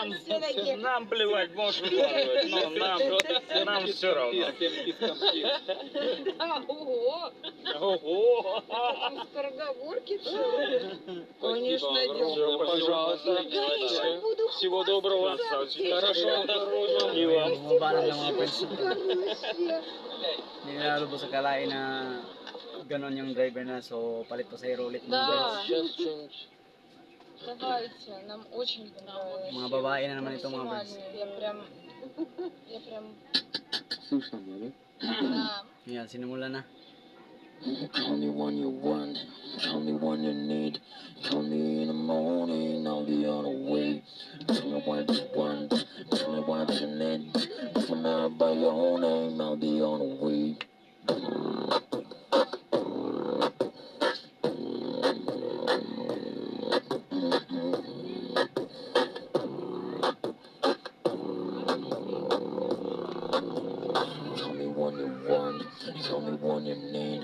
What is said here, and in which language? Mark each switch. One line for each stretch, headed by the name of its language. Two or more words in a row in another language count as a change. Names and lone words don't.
Russian: Нам плевать, можешь выкладывать, но нам все равно. Да, ого. Ого! Скороговорки, Конечно, огромное, пожалуйста. буду Всего доброго. Хорошо, осторожно. И вам.
Filipino: Bumaba lang mga friends.
Russian: хорошая.
Filipino: Hindi na lubos sa kalain na ganon yung driver na. So, palit pa sa ulit mga
Russian: Да.
Filipino: friends.
Russian: Сейчас что-нибудь. Давайте, нам очень понравилось.
Filipino: Mga babae na naman ito mga friends.
Russian: Максимально. Я прям, Слышно меня, да.
Filipino: Yan, sinimula na.
English: Call me when you want, call me when you need. Call me in the morning, I'll be on the way. Tell me what you want, tell me what you need. Call me by your name, I'll be on the way. Call me when you want, call me when you need.